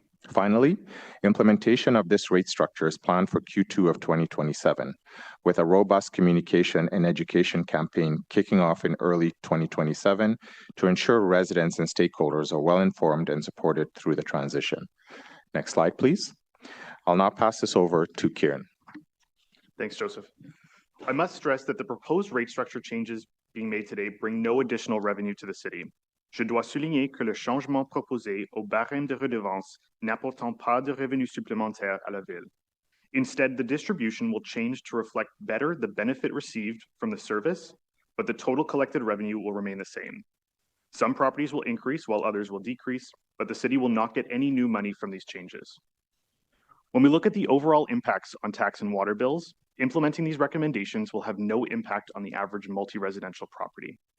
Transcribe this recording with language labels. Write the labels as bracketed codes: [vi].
[en] Finally, implementation of this rate structure is planned for Q2 of 2027, with a robust communication and education campaign kicking off in early 2027 to ensure residents and stakeholders are well informed and supported through the transition. Next slide, please. I'll now pass this over to Kieran. Thanks, Joseph. I must stress that the proposed rate structure changes being made today bring no additional revenue to the city. [fr] Je dois souligner que le changement proposé au barème de redevance n'apportant pas de revenus supplémentaires à la ville. [en] Instead, the distribution will change to reflect better the benefit received from the service, but the total collected revenue will remain the same. Some properties will increase while others will decrease, but the city will not get any new money from these changes. When we look at the overall impacts on tax and water bills, implementing these recommendations will have no impact on the average multi-residential property.